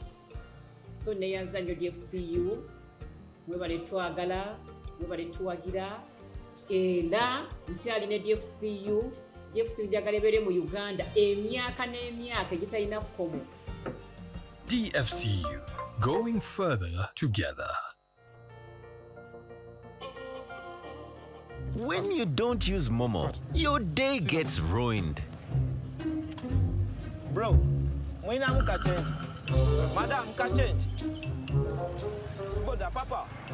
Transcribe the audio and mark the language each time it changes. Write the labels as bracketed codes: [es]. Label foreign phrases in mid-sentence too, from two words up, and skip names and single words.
[lg] So neyanza nnyo DFCU, mwebale twagala, mwebale tuwagira, era nkyali ne DFCU. DFCU njagala ebeere mu Uganda emyaka n'emyaka egitalina kkomo. DFCU, [en] going further together. When you don't use Momo, your day gets ruined. [lg] Bro, mwina muka change. Madam, muka change. Boda, papa.